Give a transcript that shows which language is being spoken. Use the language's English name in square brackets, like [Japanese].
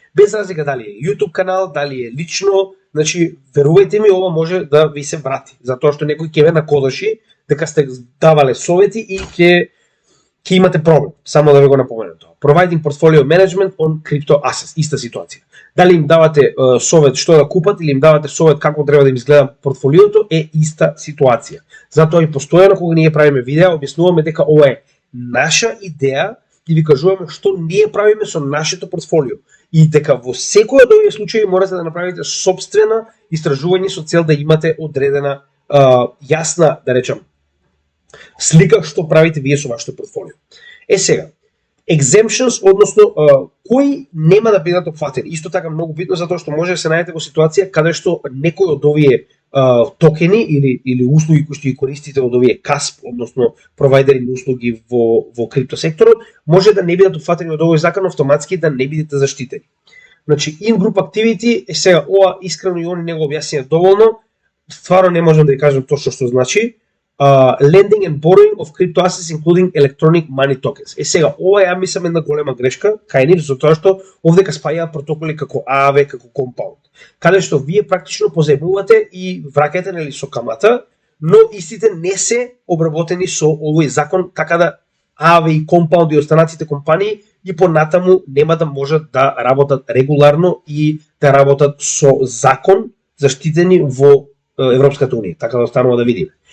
[Macedonian] Без разлика дали е YouTube канал, дали е лично, значи верувајте ми, ова може да ви се врати, затоа што некој ќе ве накодаши дека сте давале совети и ќе имате проблем. Само да ви го напоменам тоа. [English] Providing portfolio management on crypto assets, [Macedonian] иста ситуација. Дали им давате совет што да купат или им давате совет како треба да им изгледа портфолиото, е иста ситуација. Затоа и постојано кога ние правиме видеа, објаснуваме дека ова е наша идеја и ви кажуваме што ние правиме со нашето портфолио. И дека во секој од овие случаи можете да направите сопствена истражување со цел да имате одредена јасна, да речам, слика што правите вие со вашето портфолио. Е сега, exemptions, односно кои нема да бидат опфатени. Исто така многу битно затоа што може да се најдете во ситуација каде што некој од овие токени или услуги кои што ги користите од овие CASP, односно провайдери на услуги во крипто секторот, може да не бидат опфатени од овој закон, автоматски да не бидете заштитени. Значи, [English] in-group activity [Macedonian] е сега, ова искрено и они не го објаснија доволно, стварно не можам да ви кажам точно што значи. [English] Lending and borrowing of crypto assets including electronic money tokens. [Macedonian] Е сега, ова ја мислам една голема грешка, кај нив, затоа што овдека спаѓаат протоколи како AAV, како Compound, каде што вие практично позаемувате и враќате нели со камата, но истите не се обработени со овој закон, така да AAV и Compound и останатите компании и понатаму нема да можат да работат регуларно и да работат со закон заштитени во Европската унија, така да останува да видиме.